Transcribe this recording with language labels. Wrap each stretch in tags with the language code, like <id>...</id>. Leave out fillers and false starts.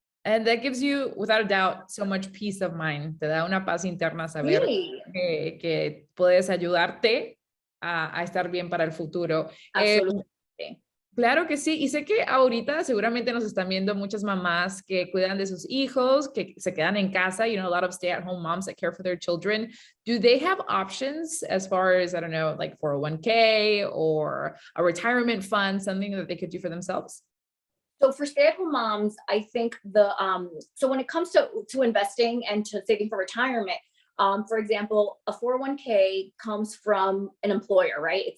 <en>And that gives you, without a doubt, so much peace of mind.</en> <es>Te da una paz interna saber que puedes ayudarte a estar bien para el futuro. Absolutamente. Claro que sí, y sé que ahorita seguramente nos están viendo muchas mamás que cuidan de sus hijos, que se quedan en casa,</es> <en>a lot of stay-at-home moms that care for their children. Do they have options as far as, I don't know, like 401k or a retirement fund, something that they could do for themselves? So for stay-at-home moms, I think so when it comes to investing and to saving for retirement, for example, a 401k comes from an employer, right?</en>